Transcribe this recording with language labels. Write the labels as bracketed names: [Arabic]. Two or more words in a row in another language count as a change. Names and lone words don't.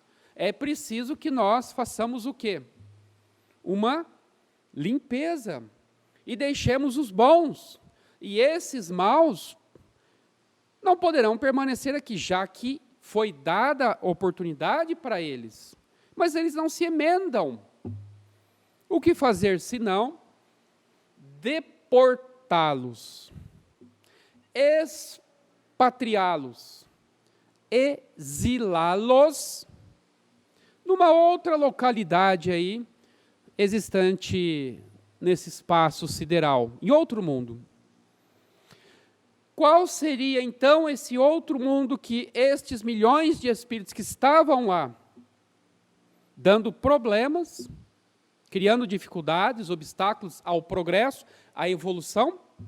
[Portuguese] É preciso que nós façamos o quê? Uma limpeza, e deixemos os bons, e esses maus não poderão permanecer aqui, já que foi dada oportunidade para eles, mas eles não se emendam. O que fazer senão deportá-los, expatriá-los, exilá-los numa outra localidade aí, existente nesse espaço sideral, em outro mundo. Qual seria então esse outro mundo que estes milhões de espíritos que estavam lá, dando problemas, criando dificuldades, obstáculos ao progresso, à evolução?